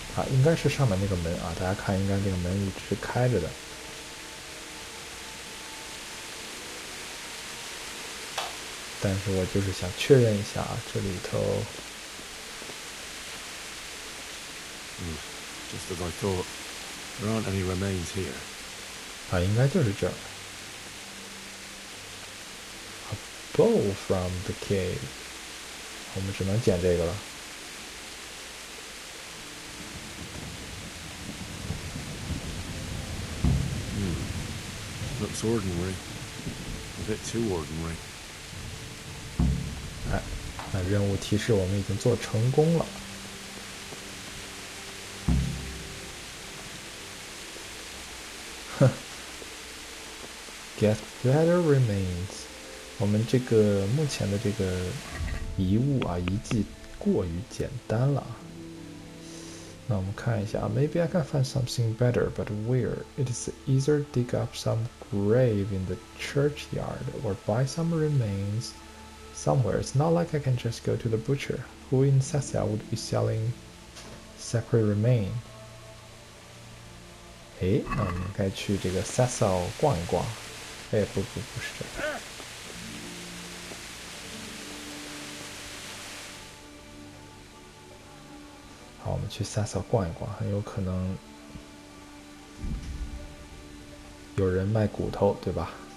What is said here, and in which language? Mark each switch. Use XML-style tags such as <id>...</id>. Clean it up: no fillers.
<zh>应该是上面那个门啊，大家看，应该这个门一直是开着的。但是我就是想确认一下啊，这里头。</zh> <en>Just as I thought. There aren't any remains here.</en> <zh>应该就是这儿。</zh> <en>A bow from the cave.</en> <zh>我们只能捡这个了。</zh> <en>Looks ordinary. A bit too ordinary.</en> <zh>那任务提示我们已经做成功了。</zh> <en>Get better remains。</en> <zh>我们这个目前的这个遗物啊，遗迹过于简单了。那我们看一下</zh> <en>Maybe I can find something better, but where? It is either dig up some grave in the churchyard or buy some remains somewhere. It's not like I can just go to the butcher. Who in Sassia would be selling sacred remain?</en> <zh>诶，那我们该去这个 Sassia 逛一逛。哎，不是这个。好，我们去 Sassia 逛一逛，很有可能有人卖骨头，对吧？</zh>